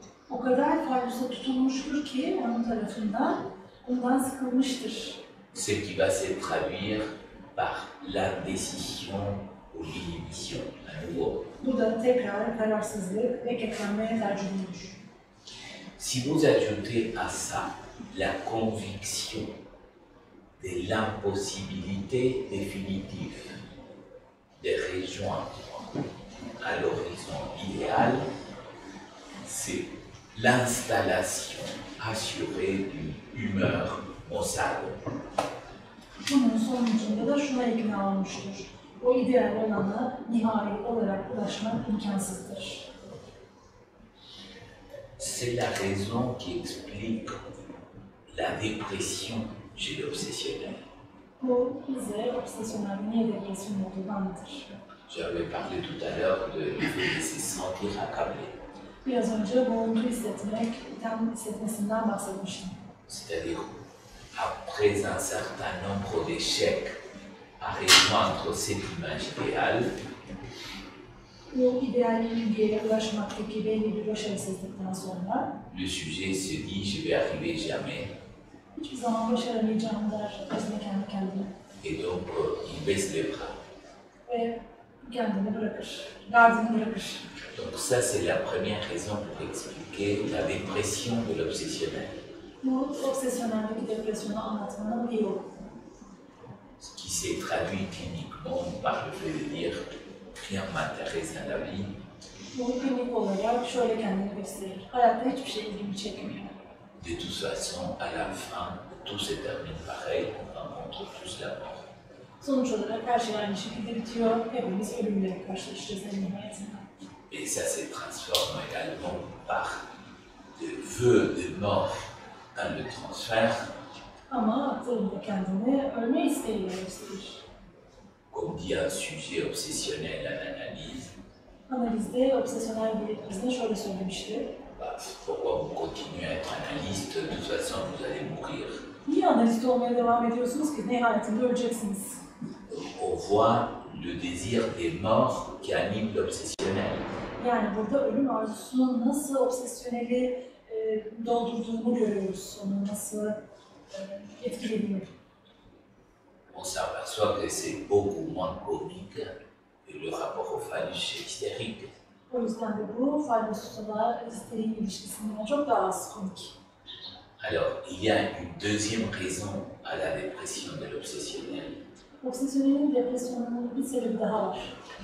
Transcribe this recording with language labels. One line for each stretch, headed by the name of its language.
Turkish: O kadar phallusa tutulmuştur ki onun tarafından Bundan sıkılmıştır.
French: Ce qui va se traduire par l'indécision ou l'inhibition, à nouveau.
Turkish: Bu da tekrar kararsızlık ve ketlenmeye tercümedir.
French: Si vous ajoutez à ça la conviction de l'impossibilité définitive de rejoindre à l'horizon idéal, c'est l'installation assurée d'une humeur maussade.
Turkish: Bunun sonucunda da şuna ikna olmuştur. O ideal olana nihai olarak ulaşmak imkansızdır.
French: C'est la raison qui explique la dépression chez l'obsessionnel.
Turkish: Bu bize obsesyonel niye depresyon olduğunu anlatır.
French: J'avais parlé tout à l'heure du fait de se sentir accablé.
Turkish: Biraz önce boğuntu hissetmek, itham hissetmesinden bahsetmiştim.
French: C'est-à-dire, après un certain nombre d'échecs à rejoindre cette image idéale,
Turkish: Bu ideal bilgiye ulaşmaktaki belli bir başarısızlıktan sonra
French: le sujet se dit je vais arriver jamais,
Turkish: hiçbir zaman başaramayacağım der aslında kendi kendine
French: et donc il baisse les bras.
Turkish: ve kendini bırakır, gardını bırakır.
French: Donc ça c'est la première raison pour expliquer la dépression de l'obsessionnel.
Turkish: Bu obsesyoneldeki depresyonu anlatmanın bir yolu.
French: Ce qui s'est traduit cliniquement par le fait de dire rien ne m'intéresse dans la vie,
Turkish: Bu klinik olarak şöyle kendini gösterir. Hayatta hiçbir şey ilgimi çekmiyor.
French: de toute façon à la fin tout se termine pareil, on rencontre tous la mort.
Turkish: Sonuç olarak her şey aynı şekilde bitiyor. Hepimiz ölümle karşılaşacağız en nihayetinde.
French: Et ça se transforme également par de vœux de mort dans le transfert,
Turkish: Ama aklında kendini ölme isteğiyle gösterir.
French: comme dit un sujet obsessionnel en analyse.
Turkish: Analizde obsesyonel bir bizde şöyle söylemişti.
French: Bah, pourquoi vous continuez à être analyste? De toute façon, vous allez mourir.
Turkish: Niye analist olmaya devam ediyorsunuz ki? Nihayetinde öleceksiniz.
French: On voit le désir des morts qui anime l'obsessionnel.
Turkish: Yani burada ölüm arzusunun nasıl obsesyoneli doldurduğunu görüyoruz. Onu nasıl etkilediğini.
French: On s'aperçoit que c'est beaucoup moins comique que le rapport au phallus hystérique.
Turkish: O yüzden de bu faydasızla isteğin ilişkisinden çok daha az komik.
French: Alors, il y a une deuxième raison à la dépression de l'obsessionnel.
Turkish: Obsesyonelin depresyonunun bir sebebi daha var.